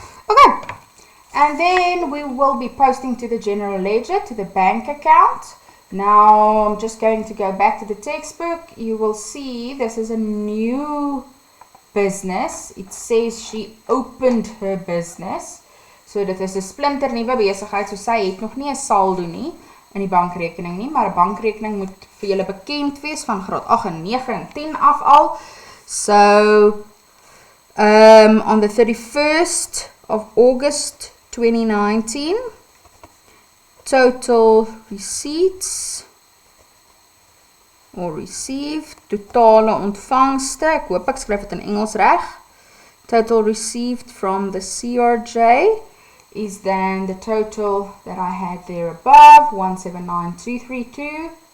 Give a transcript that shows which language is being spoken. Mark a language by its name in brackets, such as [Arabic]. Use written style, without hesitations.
[English] Okay, and then we will be posting to the general ledger, to the bank account. Now I'm just going to go back to the textbook. You will see this is a new business. It says she opened her business. [Afrikaans] So dit is 'n splinter nuwe besigheid, so sy het nog nie 'n saldo nie in die bankrekening nie, maar 'n bankrekening moet vir julle bekend wees van graad 8 en 9 en 10 af al. [English] So, on the 31st of August 2019, total receipts, or received, [Afrikaans] totale ontvangste, ek hoop ek skryf dit in Engels reg, [English] total received from the CRJ, is then the total that I had there above, 179,232.